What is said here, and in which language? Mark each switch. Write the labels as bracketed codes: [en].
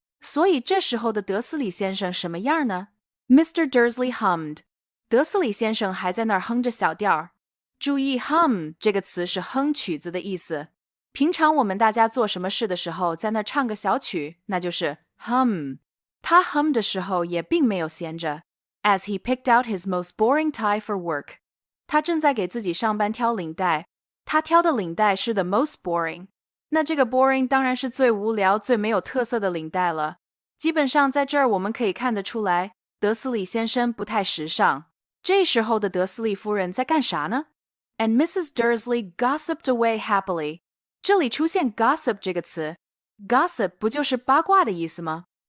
[zh] 所以这时候的德斯里先生什么样呢？Mr. [en] Dursley hummed， [zh] 德斯里先生还在那儿哼着小调。注意 hum 这个词是哼曲子的意思。平常我们大家做什么事的时候在那儿唱个小曲，那就是 hum。他 hum 的时候也并没有闲着。 [en] As he picked out his most boring tie for work， [zh] 他正在给自己上班挑领带，他挑的领带是 [en] the most boring。 [zh] 那这个 boring 当然是最无聊最没有特色的领带了。基本上在这儿我们可以看得出来，德斯里先生不太时尚。这时候的德斯里夫人在干啥呢？ [en] And Mrs. Dursley gossiped away happily。 [zh] 这里出现 gossip 这个词， gossip 不就是八卦的意思吗？